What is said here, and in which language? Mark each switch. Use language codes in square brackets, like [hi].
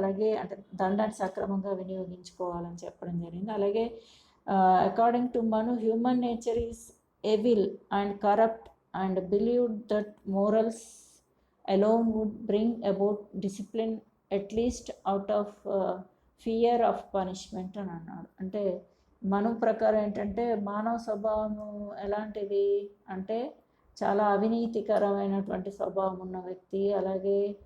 [te] అలాగే అంటే దండాన్ని సక్రమంగా వినియోగించుకోవాలని చెప్పడం జరిగింది. అలాగే [en] according to Manu, human nature is evil and corrupt and believed that morals alone would bring about discipline, at least out of fear of punishment [te] అని అన్నాడు. అంటే మను ప్రకారం ఏంటంటే మానవ స్వభావం ఎలాంటిది అంటే చాలా అవినీతికరమైనటువంటి స్వభావం ఉన్న వ్యక్తి, అలాగే